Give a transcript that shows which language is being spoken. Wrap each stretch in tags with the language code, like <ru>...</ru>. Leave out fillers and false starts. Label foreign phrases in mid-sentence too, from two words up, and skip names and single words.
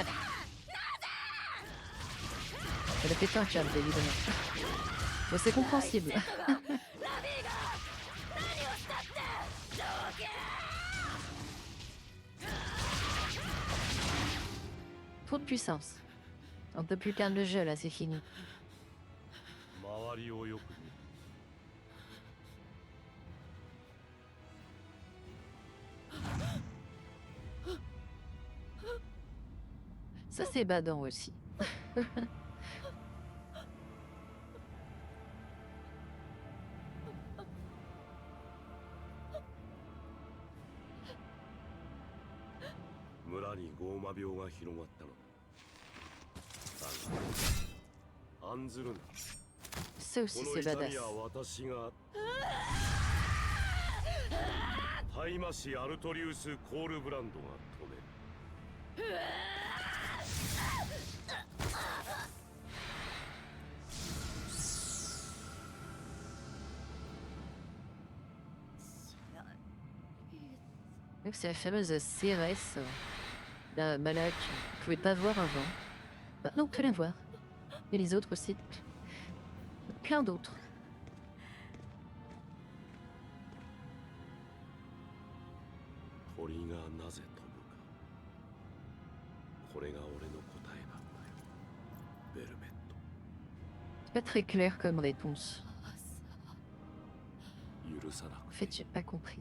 <fr>Elle a pété un câble, évidemment. Bon, c'est compréhensible. Trop de puissance. On peut plus perdre le jeu là, c'est fini.</fr> <ja>周りをよく見る。</ja> <fr>Ça c'est badant aussi.</fr> <ja>« 村にゴーマ病が広がったのだ。だが案ずるな。</ja> <fr>Ça aussi</fr> <ja>この</ja> <fr>c'est</fr> <ja>痛</ja> <fr>badass.</fr> <ja>みは私がタイマシアルトリウス・コールブランドが止める。</ja> <fr>Donc c'est la fameuse CRS, la maladie qu'on ne pouvait pas voir avant. Maintenant on peut la voir. Et les autres aussi. Plein d'autres.</fr> <ja>鳥がなぜ飛ぶか。これが俺の答えなんだよ。ベルベット。</ja> <fr>C'est pas très clair comme réponse.</fr> <ja>許さな</ja> <fr>En</fr> <ja>く</ja> <fr>fait</fr> <ja>ていい。</ja> <fr>j'ai pas compris.</fr>